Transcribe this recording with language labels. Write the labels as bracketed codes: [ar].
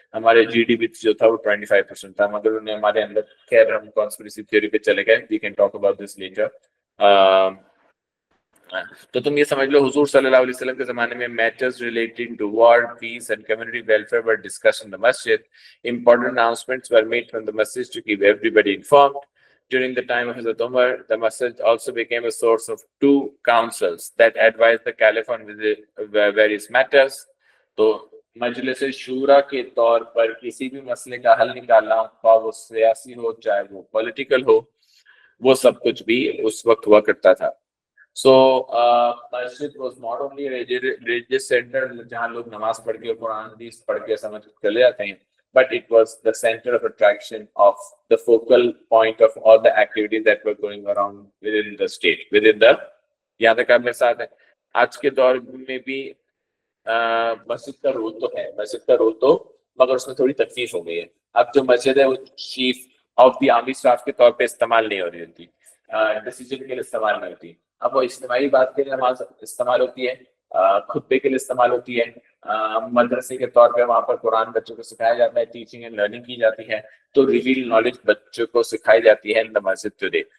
[hi] हमारे जीडीपी जो था वो 25% था, मगर उन्हें हमारे अंदर, खैर हम कॉन्स्पिरेसी थ्योरी पे चले गए, [en] We can talk about this letter. [hi] तो तुम ये समझ लो, हुजूर सल्लल्लाहु अलैहि वसल्लम के जमाने में [en] Matters relating to war, peace and community welfare were discussed in the मस्जिद। Important announcements were made from the मस्जिद to keep everybody informed. During the time of Hazrat Umar, the masjid also became a source of 2 councils that advised the caliph on various matters. [hi] तो मजलिस शूरा के तौर पर किसी भी मसले का हल निकालना, चाहे वो सियासी हो चाहे वो पॉलिटिकल हो, वो सब कुछ भी उस वक्त हुआ करता था। [en] So masjid was not only a religious center [hi] जहाँ लोग नमाज पढ़ के कुरान हदीस पढ़ के समझ चले जाते हैं, [en] but it was the center of attraction of the focal point of all the activities that were going around within the state, within the, [hi] यहाँ तक आप मेरे साथ हैं। आज के दौर में भी मस्जिद का रोल तो है, मस्जिद का रोल तो, मगर उसमें थोड़ी तकलीफ हो गई है। अब जो मस्जिद है वो [en] chief of the army staff [hi] के तौर पे इस्तेमाल नहीं हो रही होती, डिसीजन के लिए इस्तेमाल नहीं होती। अब वो इज्तिमाई बात के लिए नमाज इस्तेमाल होती है, खुतबे के लिए इस्तेमाल होती है, मदरसे के तौर पे वहाँ पर कुरान बच्चों को सिखाया जाता है, [en] teaching and learning [hi] की जाती है, तो रिवील नॉलेज बच्चों को सिखाई जाती है [en] In the मस्जिद today.